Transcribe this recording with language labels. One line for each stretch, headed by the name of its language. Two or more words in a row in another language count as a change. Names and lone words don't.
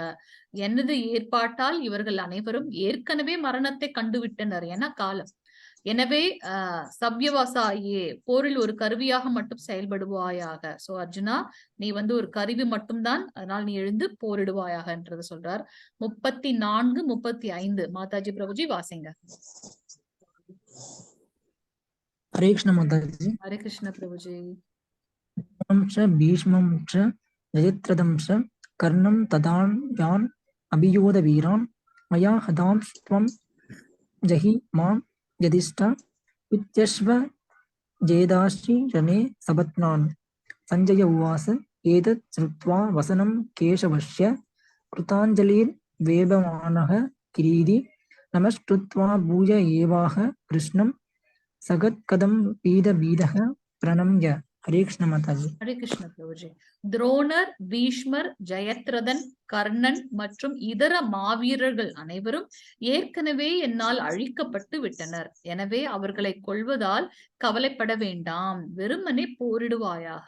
Tamil: எனது ஏற்பாட்டால் இவர்கள் அனைவரும் ஏற்கனவே மரணத்தை கண்டுவிட்டனர் என காலம். எனவே சவ்யவாசாயே, போரில் ஒரு கருவியாக மட்டும் செயல்படுவாயாக. சோ அர்ஜுனா, நீ வந்து ஒரு கருவி மட்டும்தான், அதனால் நீ எழுந்து போரிடுவாயாக என்றது சொல்றார். 34, 35 மாதாஜி பிரபுஜி வாசிங்க.
Hindi: हरे कृष्ण माताजी.
Tamil: ஹரே கிருஷ்ண பிரபுஜி.
Sanskrit: भीष्मं च जयद्रथं च कर्णं तदान्यान् अभियोध वीरान् मया हतां त्वं जहि मां यदिष्ट वित्यश्व जेदाश्री रणे सपत्नान्. संजय उवाच एतत् श्रुत्वा वसनं केशवस्य कृताञ्जलिर्वेपमानः किरीटी नमस्कृत्वा भूय एवाह कृष्णं सगत्कदं पीडबीडः प्रणम्य.
Hindi: हरे कृष्ण माताजी.
Tamil: ஹரே கிருஷ்ண பிரபுஜி. துரோணர், பீஷ்மர், ஜெயத்ரதன், கர்ணன் மற்றும் இதர மாவீரர்கள் அனைவரும் ஏற்கனவே என்னால் அழிக்கப்பட்டு விட்டனர். எனவே அவர்களை கொல்வதால் கவலைப்பட வேண்டாம், வெறுமனே போரிடுவாயாக.